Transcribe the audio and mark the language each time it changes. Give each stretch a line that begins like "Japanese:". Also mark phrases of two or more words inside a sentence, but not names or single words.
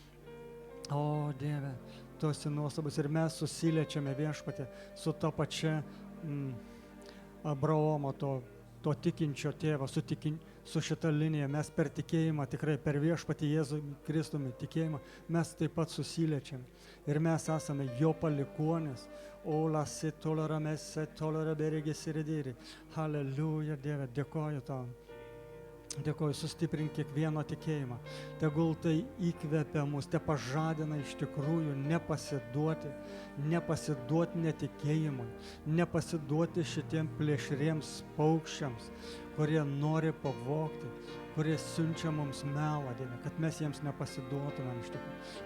Lithuanian: O Dieve, tu esi nuostabus ir mes susiliečiame viešpatie su ta pačia Abraomo, to tikinčio tėvo, su šita linija. Mes per tikėjimą, tikrai per viešpatį Jėzų Kristumi tikėjimą, mes taip pat susiliečiame. Ir mes esame jo palikuonės. O la se tolera messe, tolera beregi siridiri. Halleluja, Dieve, dėkoju tau. Dėkoju, sustiprink kiekvieno tikėjimą. Tegul tai įkvepia mus, te pažadina iš tikrųjų nepasiduoti netikėjimui, nepasiduoti šitiem plėšriems paukščiams, kurie nori pavogti, kurie siunčia mums melą, Dieve, kad mes jiems nepasiduotumėm iš tikrųjų.